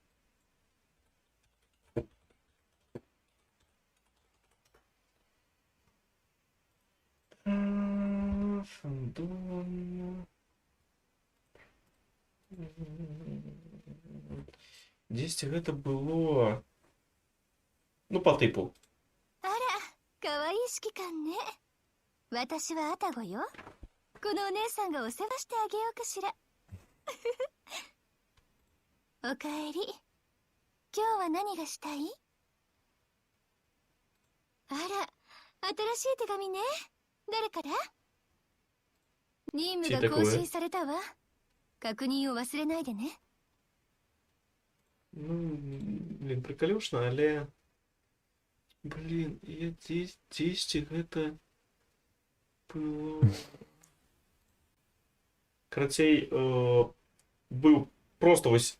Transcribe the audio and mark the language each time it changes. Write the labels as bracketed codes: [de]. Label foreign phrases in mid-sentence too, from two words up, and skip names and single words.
[ru] Фандом. Десять это было. Ну, по типу. [ja] かわいい指揮官ね。私はアタゴよ。このお姉さんがお世話してあげようかしら。おかえり。今日は何がしたい？あら、新しい手紙ね。誰から？任務が更新されたわ。確認を忘れないでね。 [ru] Ну, блин, приколюшно, але... [be] Блин, я 10 гэта... [ru] Было... [be] Карацей, быў просто вось...